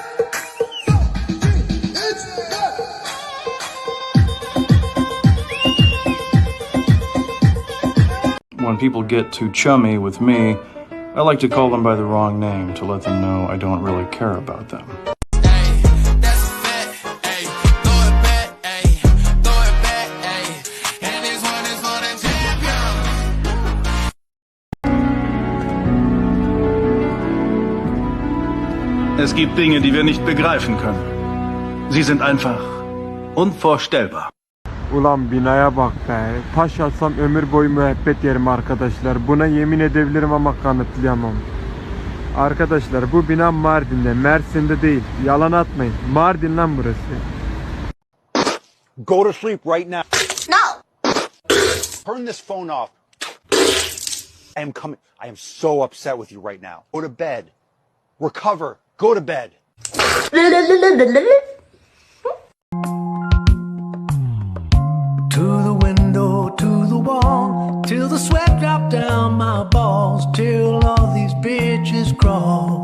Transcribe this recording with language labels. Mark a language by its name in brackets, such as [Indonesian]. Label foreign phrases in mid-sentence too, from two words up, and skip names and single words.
[English] 2, 3. When people get too chummy with me, I like to call them by the wrong name to let them know I don't really care about them. [German] Es gibt Dinge, die wir nicht begreifen können. Sie sind einfach unvorstellbar. [Turkish] Ulan binaya bak be. Taş atsam ömür boyu müebbet yerim arkadaşlar. Buna yemin edebilirim ama kanıtlayamam. Arkadaşlar bu bina Mardin'de, Mersin'de değil. Yalan atmayın. Mardin lan burası. [English] Go to sleep right now. No. Turn this phone off. I am coming. I am so upset with you right now. Go to bed. Recover. Go to bed. To the window, to the wall, till the sweat drop down my balls, till all these bitches crawl.